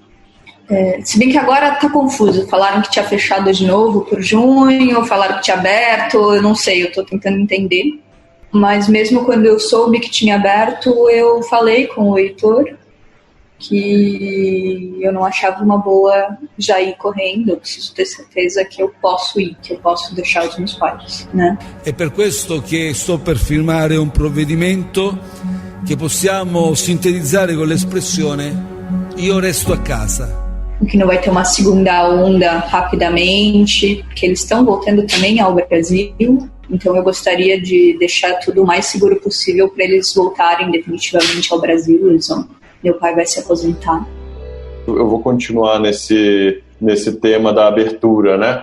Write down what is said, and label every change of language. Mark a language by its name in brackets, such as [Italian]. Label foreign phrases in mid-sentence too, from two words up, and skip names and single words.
[Portuguese] Se bem que agora tá confuso, falaram que tinha fechado de novo por junho, falaram que tinha aberto, eu não sei, eu tô tentando entender. Mas mesmo quando eu soube que tinha aberto, eu falei com o Heitor que eu não achava uma boa já ir correndo, eu preciso ter certeza que eu posso ir, que eu posso deixar os meus pais, né? [Italian] É per questo che sto per firmare un provvedimento che possiamo sintetizzare con l'espressione io resto a casa. [Portuguese] Que não vai ter uma segunda onda rapidamente, porque eles estão voltando também ao Brasil, então eu gostaria de deixar tudo o mais seguro possível para eles voltarem definitivamente ao Brasil. Meu pai vai se aposentar. Eu vou continuar nesse tema da abertura, né?